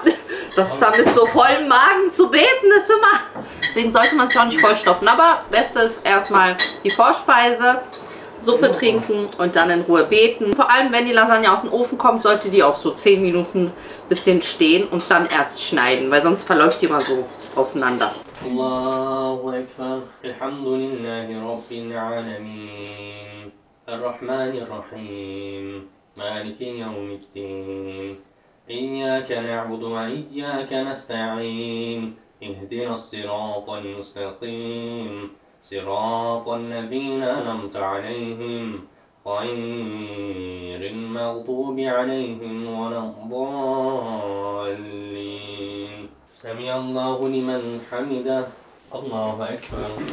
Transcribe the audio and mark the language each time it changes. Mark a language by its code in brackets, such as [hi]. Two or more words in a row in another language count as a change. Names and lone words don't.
[de] Das dann mit so vollem Magen zu beten ist immer. Deswegen sollte man sich auch nicht vollstopfen. Aber Beste ist erstmal die Vorspeise, Suppe trinken und dann in Ruhe beten. Vor allem, wenn die Lasagne aus dem Ofen kommt, sollte die auch so 10 Minuten ein bisschen stehen und dann erst schneiden, weil sonst verläuft die immer so auseinander. [ar] الله أكبر. الحمد لله رب العالمين. الرحمن الرحيم مالك يوم الدين. إياك نعبد وإياك نستعين اهدنا الصراط المستقيم صراط الذين أنعمت عليهم غير المغضوب عليهم ولا الضالين سمع الله لمن حمده الله أكبر